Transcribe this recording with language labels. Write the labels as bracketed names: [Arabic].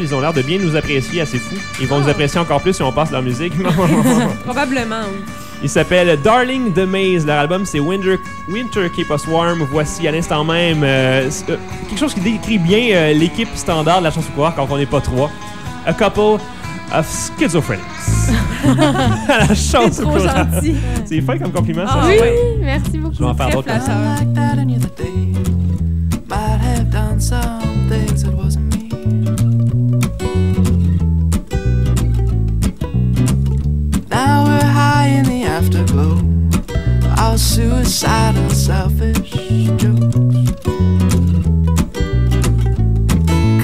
[French] Ils ont l'air de bien nous apprécier, assez fou. Ils vont nous apprécier encore plus si on passe leur musique. Probablement, oui. Ils s'appellent Darling the Maze. Leur album, c'est Winter Keep Us Warm. Voici à l'instant même quelque chose qui décrit bien l'équipe standard de la chanson pouvoir quand on n'est pas trois. [English] A couple of schizophrenics. [French] La chance. C'est trop gentil. C'est fun comme compliment, ça. Oui, ouais. Merci beaucoup. Je vais en faire d'autres comme ça. [English] Like that any other day. Might have done some things that wasn't me. Now we're high in the afterglow. Our suicidal selfish jokes.